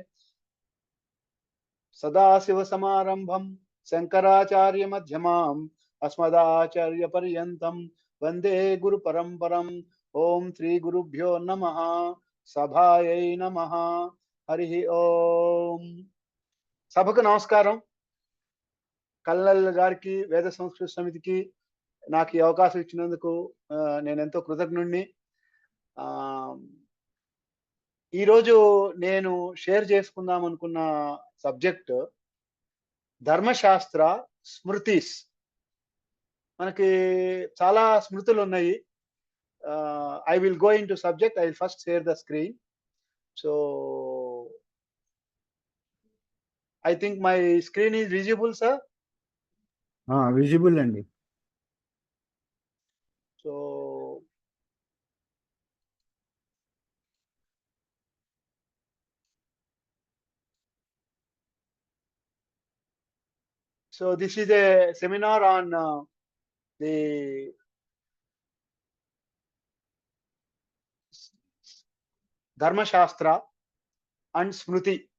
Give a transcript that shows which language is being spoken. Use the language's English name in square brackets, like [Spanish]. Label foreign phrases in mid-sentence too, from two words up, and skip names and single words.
[Sanskrit] सदाशिवसमारम्भं शङ्कराचार्यमध्यमाम् अस्मदाचार्यपर्यन्तं वन्दे गुरुपरम्परम् ओम श्री गुरुभ्यो नमः सभायै नमः हरि ओम [Telugu] సభకు నమస్కారం కల్లల్ గారికి వేద సంస్కృతి సమితికి నాకు ఈ అవకాశం ఇచ్చినందుకు నేను ఎంతో కృతజ్ఞుడిని ఈ రోజు నేను షేర్ చేసుకుందాం అనుకున్న సబ్జెక్ట్ ధర్మశాస్త్ర స్మృతిస్ మనకి చాలా స్మృతులు ఉన్నాయి [English] I will go into subject. I will first share the screen. So I think my screen is visible, sir. [Telugu] Visible andi. [English] So this is a seminar on the Dharma Shastra and Smriti.